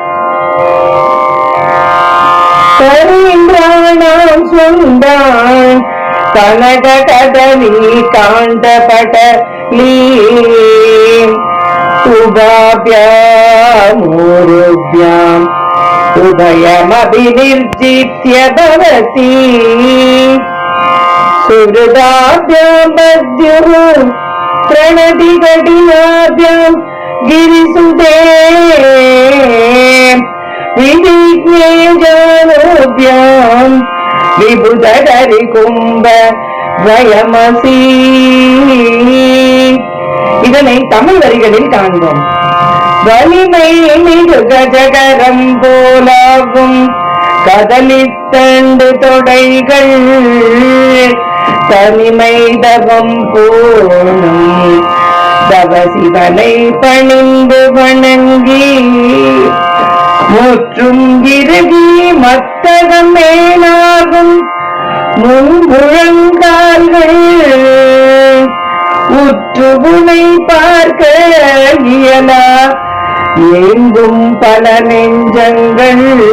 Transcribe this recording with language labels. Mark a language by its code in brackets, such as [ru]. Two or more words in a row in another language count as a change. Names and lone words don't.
[sa] करीन्द्राणां शुण्डान् कनक कदली काण्डपटली उभाभ्यामूरुभ्याम् उभयमपिनिर्जित्य भवति श्रुताभ्यां पत्युः प्रणति कटिनाभ्यां गिरिसुते विधिज्ञे जानोभ्यां विबुधकरि कुम्भ वयमसी. [ta] இதனை தமிழ் வரிகளில் காண்போம். வலிமை மிகு கஜகரம் போலாகும் கதலித்தண்டு தொடைகள் தனிமை தவம் போனும் தவசிவனை பணிந்து வணங்கி முற்றும் இறுகி மத்தகம் மேலாகும் முழங்கால்கள் உற்றுகுனை பார்க்க இயலா எங்கும் பல நெஞ்சங்கள்